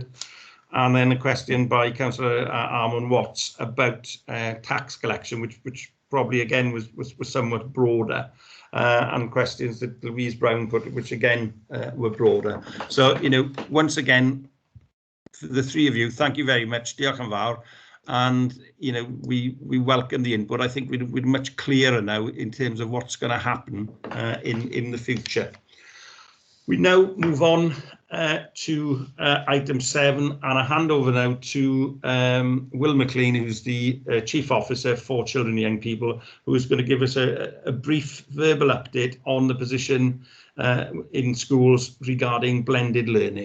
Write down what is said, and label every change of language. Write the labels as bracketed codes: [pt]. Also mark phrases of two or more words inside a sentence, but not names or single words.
[en] And then a question by Councillor Armand Watts about tax collection, which probably again was somewhat broader, and questions that Louise Brown put, which again were broader. So, you know, once again, for the three of you, thank you very much. [cy] Diolch yn fawr. [en] And, you know, we welcome the input. I think we're much clearer now in terms of what's going to happen in the future. We now move on to item 7, and I hand over now to Will McLean, who's the Chief Officer for Children and Young People, who is going to give us a brief verbal update on the position in schools regarding blended learning.